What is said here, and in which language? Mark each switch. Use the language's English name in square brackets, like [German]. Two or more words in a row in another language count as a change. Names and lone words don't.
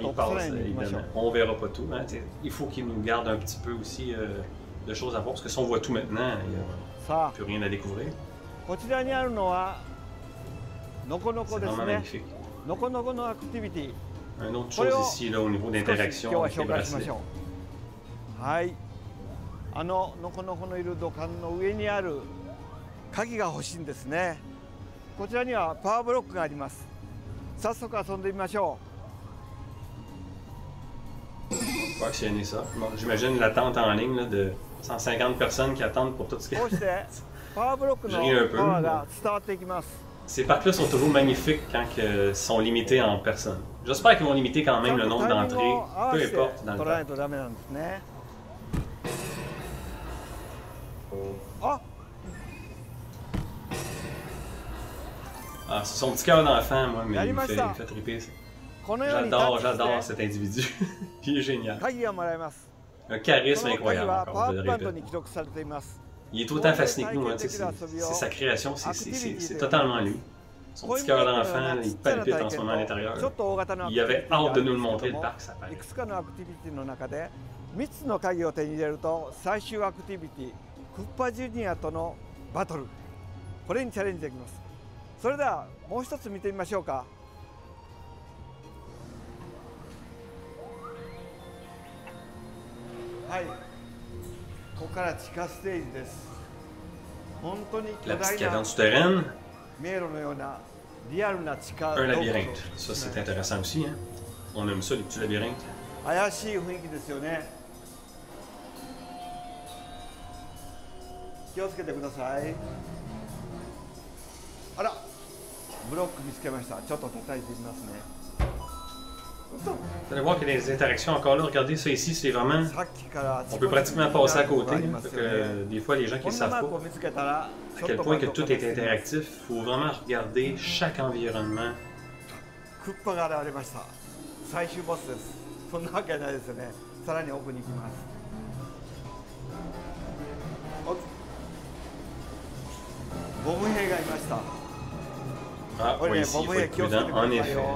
[French] On verra pas tout, hein, il faut qu'il nous garde un petit peu aussi de choses à voir, parce que si on voit tout maintenant, il n'y a plus rien à découvrir. C'est vraiment magnifique. Une autre chose ici, là, au niveau d'interaction avec les bracelets. [Japanese] はい、のこのこのいる土管の上にある鍵が欲しいんですね。こちらにはパワーブロックがあります。早速遊んでみましょ [French] う。Faut actionner ça. Bon, j'imagine l'attente en ligne là, de 150 personnes qui attendent pour tout ce qui est. [Japanese] こうしてパワーブロックのパワーが伝わっていきます。 [French] Ces parcs-là sont toujours magnifiques quand ils sont limités en personnes. J'espère qu'ils vont limiter quand même le nombre d'entrées, peu importe dans le parc. Ah, c'est son petit cœur d'enfant, moi, mais il me fait triper. J'adore cet individu. Il est génial. Un charisme incroyable, encore, je le répète. Il est autant fasciné que nous, hein, c'est sa création, c'est totalement lui. Son petit cœur d'enfant, il palpite en ce moment à l'intérieur. Il avait hâte de nous le montrer, le parc, ça paraît. [Japanese] 3 つの鍵を手に入れると最終アクティビティクッパジュニアとのバトル、これにチャレンジできます。それではもう一つ見てみましょうか。はい、ここから地下ステージです。本当に巨大な迷路のようなリアルな地下洞窟。 [French] Un labyrinthe, ça c'est intéressant aussi, hein. On aime ça, les petits labyrinthes. [Japanese] 怪しい雰囲気ですよね。気をつけてください。あら、ブロック見つけました。ちょっと叩いてみますね。 [French] Vous allez voir qu'il y a des interactions encore là. Regardez ça ici, c'est vraiment. On peut pratiquement passer à côté. Parce que des fois, les gens qui ne savent pas à quel point que tout est interactif, il faut vraiment regarder chaque environnement. [Japanese] クッパが現れました。最終ボスです。そんなわけないですよね。さらに奥に行きます。ボム兵がいました。 [French] Ah, oui, ici, il faut être prudent, en effet.